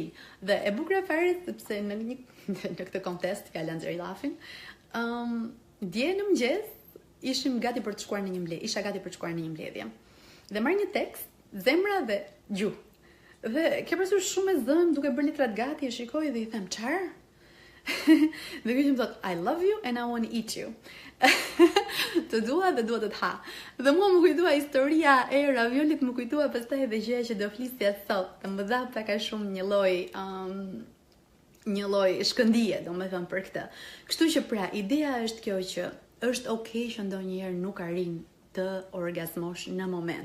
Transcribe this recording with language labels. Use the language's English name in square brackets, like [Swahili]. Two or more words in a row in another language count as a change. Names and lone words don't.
[Albanian] Dhe e bukur fare sepse në këtë kontest fjala nxjerr llafin, dje në mëngjes ishim gati për të shkuar në një mbledhje. Isha gati për të shkuar në një mbledhje. Dhe marr një tekst, zemra dhe gjuhë. Dhe ke parasysh shumë e zënë duke bërë letrat gati, e shikoj dhe i them, "Çfarë?" Dhe ky më thot, [English] "I love you and I want to eat you." [Albanian] Të dua dhe dua të ha. Dhe mua më kujtua historia e raviolit, më kujtua pastaj edhe gjëja që do flisja sot. Të më dha pak a shumë një lloj shkëndije, domethënë për këtë. Kështu që pra, ideja është kjo që është okay që ndonjëherë nuk arrin të orgazmosh në moment.